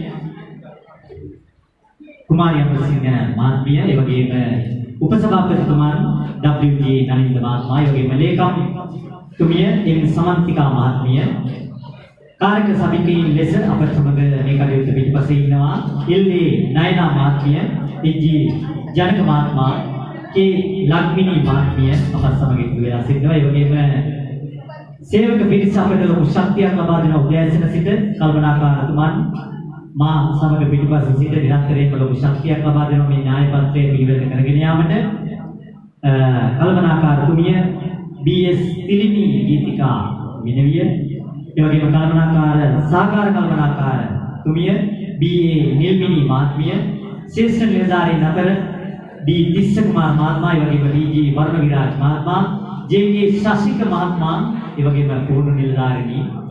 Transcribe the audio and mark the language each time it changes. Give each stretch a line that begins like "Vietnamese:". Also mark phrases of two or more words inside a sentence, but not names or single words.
Sinhala: කුමාරී අමරසිංහ මහත්මිය ඒ වගේම උපසභාපතිතුමන් W.G. නලින්ද මහත්මයා ඒ වගේම ලේකම්තුමිය එම් සමන්තිකා මහත්මිය කාරක සමිතියින් ලෙස අපට සමග මේ කටයුත්ත පිටුපසේ ඉන්නවා එල්.ඒ. නයනා මහත්මිය එච්.ජී. ජනක මහත්මයා के लक्ष्मी महात्म्य අපත් සමග ඉන්න වෙලා සිටිනවා ඒ වගේම සේවක පිරිස අපට ලොකු ශක්තියක් ලබා දෙන උදෑසන සිට කල්පනාකාරතුමන් මා සමග පිටිපස්සේ සිට නිරන්තරයෙන්ම ලොකු ශක්තියක් ලබා දෙන මේ න්‍යාය පත්‍රය පිළිවෙලට කරගෙන යාමට කල්පනාකාරතුමිය BS තිලිනි ගීතිකා විනවිය ඒ වගේම කල්පනාකාර සහකාර කල්පනාකාර තුමිය BA නිල්මිනි මහත්මිය ශ්‍රේෂ්ඨ නිලධාරීන් අතර D තිස්ස කුමාර මහත්මයා ඒ වගේම DG වරුණ විරාජ් මහත්මයා JK ශාසික මහත්මයා ඒ වගේම පුහුණු නිලධාරිනී